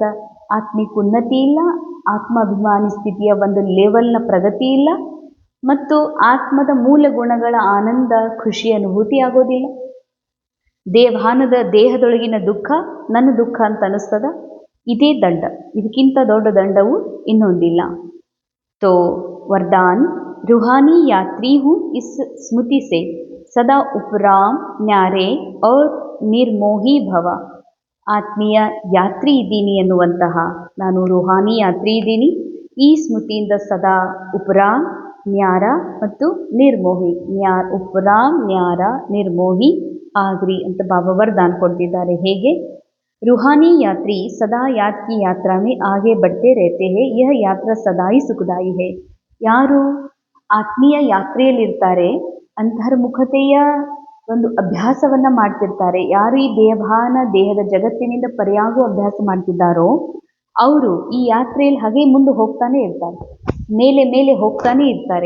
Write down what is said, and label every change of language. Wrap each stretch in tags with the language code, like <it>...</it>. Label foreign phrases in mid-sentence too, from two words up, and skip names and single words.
<kn>ಆತ್ಮಿಕ ಉನ್ನತಿ ಇಲ್ಲ, ಆತ್ಮಾಭಿಮಾನಿ ಸ್ಥಿತಿಯ ಒಂದು ಲೆವೆಲ್ನ ಪ್ರಗತಿ ಇಲ್ಲ, ಮತ್ತು ಆತ್ಮದ ಮೂಲ ಗುಣಗಳ ಆನಂದ ಖುಷಿ ಅನುಭೂತಿ ಆಗೋದಿಲ್ಲ. ದೇಹದೊಳಗಿನ ದುಃಖ ನನ್ನ ದುಃಖ ಅಂತ ಅನ್ನಿಸ್ತದ. ಇದೇ ದಂಡ. ಇದಕ್ಕಿಂತ ದೊಡ್ಡ ದಂಡವು ಇನ್ನೊಂದಿಲ್ಲ.</kn> <hi>तो वरदान, रूहानी यात्री हूँ इस स्मृति से सदा उपराम न्यारे और निर्मोही भव.</hi> <kn>ಆತ್ಮೀಯ ಯಾತ್ರಿ ಇದ್ದೀನಿ ಎನ್ನುವಂತಹ ನಾನು ರೂಹಾನಿ ಯಾತ್ರಿ ಇದ್ದೀನಿ. ಈ ಸ್ಮೃತಿಯಿಂದ ಸದಾ ಉಪರಾಮ್, ನ್ಯಾರ ಮತ್ತು ನಿರ್ಮೋಹಿ, ಉಪರಾಮ್, ನ್ಯಾರ, ನಿರ್ಮೋಹಿ ಆಗ್ರಿ ಅಂತ ಬಾಬಾ ವರದಾನ ಕೊಡ್ತಿದ್ದಾರೆ. ಹೇಗೆ?</kn> <hi>रूहानी यात्री सदा याद की यात्रा में आगे बढ़ते रहते हैं. यह यात्रा सदा ही सुखदाई है.</hi> <kn>ಯಾರು ಆತ್ಮೀಯ ಯಾತ್ರೆಯಲ್ಲಿರ್ತಾರೆ, ಅಂತರ್ಮುಖತೆಯ ಒಂದು ಅಭ್ಯಾಸವನ್ನು ಮಾಡ್ತಿರ್ತಾರೆ, ಯಾರು ಈ ದೇಹದ ಜಗತ್ತಿನಿಂದ ಪರ್ಯಾಗುವ ಅಭ್ಯಾಸ ಮಾಡ್ತಿದ್ದಾರೋ ಅವರು ಈ ಯಾತ್ರೆಯಲ್ಲಿ ಹಾಗೆ ಮುಂದೆ ಹೋಗ್ತಾನೆ ಇರ್ತಾರೆ, ಮೇಲೆ ಹೋಗ್ತಾನೆ ಇರ್ತಾರೆ.</kn>